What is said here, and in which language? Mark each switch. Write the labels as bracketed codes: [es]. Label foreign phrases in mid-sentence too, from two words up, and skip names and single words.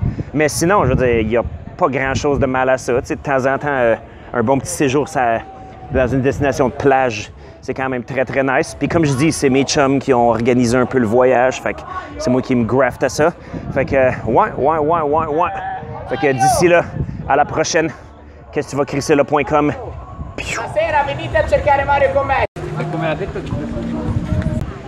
[fr] Mais sinon, je veux dire, il n'y a pas grand-chose de mal à ça. De temps en temps, un bon petit séjour dans une destination de plage, c'est quand même très, très nice. Puis comme je dis, c'est mes chums qui ont organisé un peu le voyage. Fait que c'est moi qui me graft à ça. Fait que, ouais. Fait que d'ici là, à la prochaine. Qu'est-ce que tu vas crisser là.com? [it] Stasera venite a cercare Mario con me. Come ha detto